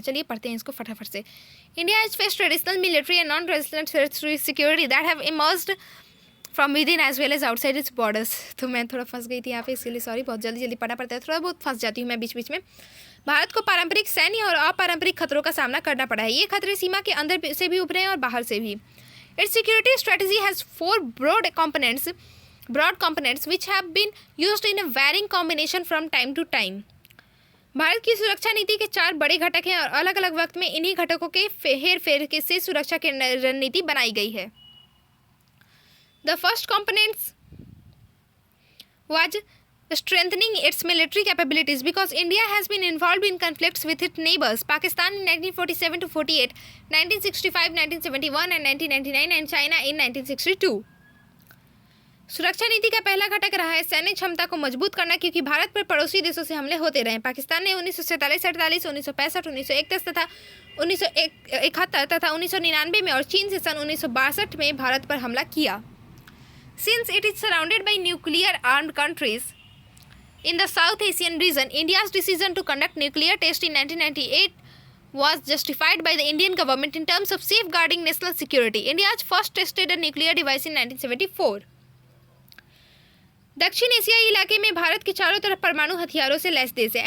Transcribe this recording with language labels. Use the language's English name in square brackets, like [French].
[Hindi] चलिए पढ़ते हैं इसको फटाफट से। [English] India has faced traditional military and non traditional security that have emerged from within as well as outside its borders. [Hindi] तो मैं थोड़ा फंस गई थी यहाँ पे, इसके लिए सॉरी। बहुत जल्दी पढ़ना पड़ता है, थोड़ा बहुत फंस जाती हूँ मैं बीच बीच में। भारत को पारंपरिक सैन्य और अपारंपरिक खतरों का सामना करना पड़ा है। ये खतरे सीमा के अंदर से भी उभरे हैं और बाहर से भी। [English] It's security strategy has 4 broad components which have been used in a varying combination from time to time. [Hindi] Bharat की सुरक्षा नीति के 4 बड़े घटक हैं और अलग अलग वक्त में इन्हीं घटकों के हेर फेर से सुरक्षा की रणनीति बनाई गई है। [English] The first component was strengthening its military capabilities because India has been involved in conflicts with its neighbors, Pakistan in 1947 to 48, 1965, 1971 and 1999 and China in 1962. [Hindi] सुरक्षा नीति का पहला घटक रहा है सैन्य क्षमता को मजबूत करना, क्योंकि भारत पर पड़ोसी देशों से हमले होते रहे। पाकिस्तान ने 1947-48, 1965, 1961 तथा 1971 तथा 1999 में और चीन से सन 1962 में भारत पर हमला किया। [English] Since it is surrounded by nuclear armed countries in the South Asian region, India's decision to conduct nuclear tests in 1998 was justified by the Indian government in terms of safeguarding national security. India first tested a nuclear device in 1974. [Hindi] दक्षिण एशियाई इलाके में भारत के चारों तरफ परमाणु हथियारों से लैस देश है।